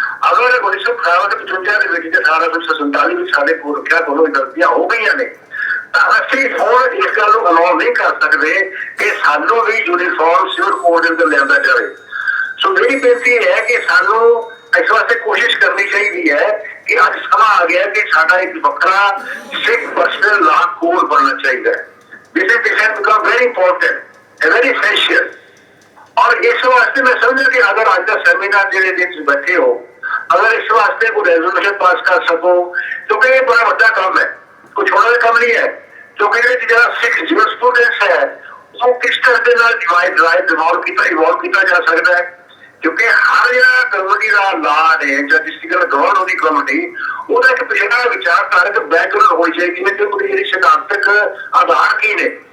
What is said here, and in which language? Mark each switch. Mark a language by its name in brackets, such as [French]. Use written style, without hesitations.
[Punjabi] ਅਗਰ 1955 ਦੇ ਵਿੱਚ ਤੇ 1847 ਵਿੱਚ ਸਾਡੇ ਕੋਲ ਰੱਖਿਆ ਕੋਲੋਂ ਗਲਤੀਆਂ ਹੋ ਗਈਆਂ ਨੇ ਤਾਂ ਅਸੀਂ ਹੁਣ ਇਸ ਗੱਲ ਨੂੰ ਅਲਾਉ ਨਹੀਂ ਕਰ ਸਕਦੇ ਕਿ ਸਾਨੂੰ ਵੀ ਯੂਨੀਫਾਰਮ ਸਿਵਲ ਕੋਡ ਦੇ ਅੰਦਰ ਲਿਆਂਦਾ ਜਾਵੇ। ਸੋ ਮੇਰੀ ਬੇਨਤੀ ਇਹ ਹੈ ਕਿ ਸਾਨੂੰ ਇਸ ਵਾਸਤੇ ਕੋਸ਼ਿਸ਼ ਕਰਨੀ ਚਾਹੀਦੀ ਹੈ ਕਿ ਅੱਜ ਸਮਾਂ ਆ ਗਿਆ ਕਿ ਸਾਡਾ ਇੱਕ ਵੱਖਰਾ ਸਿੱਖ ਪਰਸਨਲ ਲਾ ਕੋਡ ਬਣਨਾ ਚਾਹੀਦਾ ਹੈ। [English] This has become very important, very essential. [Hindi] और इस वास्ते मैं समझा कि अगर आज का सेमिनार [Punjabi] ਜਿਹੜੇ ਵਿੱਚ ਬੈਠੇ ਹੋ, [Hindi] अगर इस वास्ते कोई रेजोल्यूशन पास कर सको क्योंकि ये बड़ा बड़ा काम है, कोई छोटा काम नहीं है। क्योंकि [Punjabi] ਜਿਹੜਾ ਸਿੱਖ ਜੂਰਿਸਪ੍ਰੂਡੈਂਸ ਹੈ ਉਹ ਕਿਸ ਤਰ੍ਹਾਂ ਦੇ ਨਾਲ ਇਵੋਲਵ ਕੀਤਾ ਜਾ ਸਕਦਾ ਹੈ ਕਿਉਂਕਿ ਹਰ ਜਿਹੜਾ ਕਮਿਊਨਿਟੀ ਦਾ ਲਾ ਨੇ ਜਾਂ ਡਿਸਟ੍ਰਿਕਟ ਗਵਰਨਰ ਉਹਦੀ ਕਮਿਊਨਿਟੀ ਉਹਦਾ ਇੱਕ ਪਿਛੜਾ ਵਿਚਾਰਧਾਰਕ ਬੈਕਗ੍ਰਾਉਂਡ ਹੋਣੀ ਚਾਹੀਦੀ ਹੈ ਕਿ ਉਹਦੀ ਜਿਹੜੀ ਸਿਧਾਂਤਕ ਆਧਾਰ ਕੀ ਨੇ।